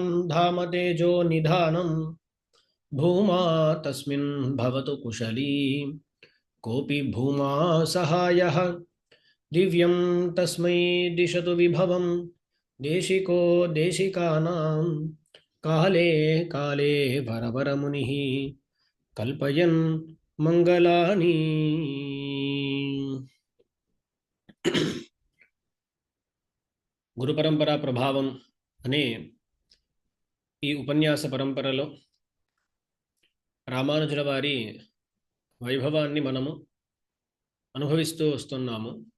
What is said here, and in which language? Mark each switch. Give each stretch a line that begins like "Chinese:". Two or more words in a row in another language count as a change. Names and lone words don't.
Sanskrit: धाम तेजो निधानं भूमा तस्मिन् भवतु कुशली कोऽपि भूमा सहायः दिव्यं तस्मै दिशतु विभवं देशिको देशिकानां काले काले वरवरमुनिः कल्पयन् मंगलानि।
Telugu: గురు పరంపర ప్రభావం అనే ఈ ఉపన్యాస పరంపరలో రామానుజుల వారి వైభవాన్ని మనము అనుభవిస్తూ వస్తున్నాము.